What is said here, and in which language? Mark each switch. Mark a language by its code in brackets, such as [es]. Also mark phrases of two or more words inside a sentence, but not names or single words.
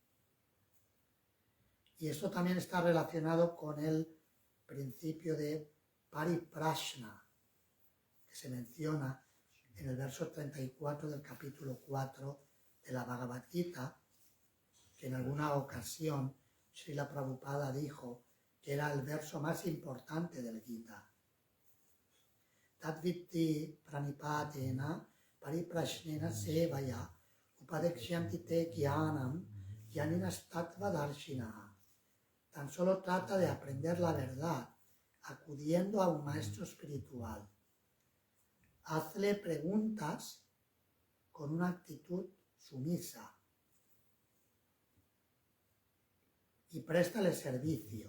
[es] Y esto también está relacionado con el principio de pariprashna, que se menciona en el verso 34 del capítulo 4 de la Bhagavad Gita, que en alguna ocasión Srila Prabhupada dijo que era el verso más importante del Gita. [sa] Tadvitti pranipatena pariprashnena sevaya upadekshanti te jnanam jnaninas tattva darshinaha. [es] Tan solo trata de aprender la verdad acudiendo a un maestro espiritual. Hazle preguntas con una actitud sumisa y préstale servicio.